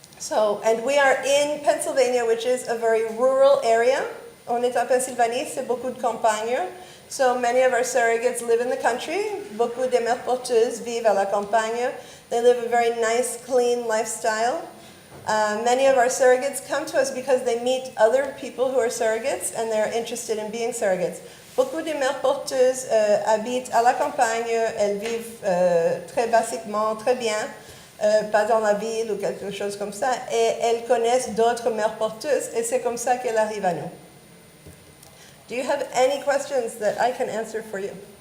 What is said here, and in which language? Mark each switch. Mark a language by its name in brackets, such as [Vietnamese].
[English] And we are in Pennsylvania, which is a very rural area. [French] On est en Pennsylvanie, c'est beaucoup de campagne. [English] So many of our surrogates live in the country. [French] Beaucoup de mères porteuses vivent à la campagne. [English] They live a very nice, clean lifestyle. Many of our surrogates come to us because they meet other people who are surrogates and they're interested in being surrogates. [French] Beaucoup de mères porteuses habitent à la campagne. Elles vivent très basiquement, très bien, pas dans la ville ou quelque chose comme ça. Et elles connaissent d'autres mères porteuses et c'est comme ça qu'elles arrivent à nous. [English] Do you have any questions that I can answer for you?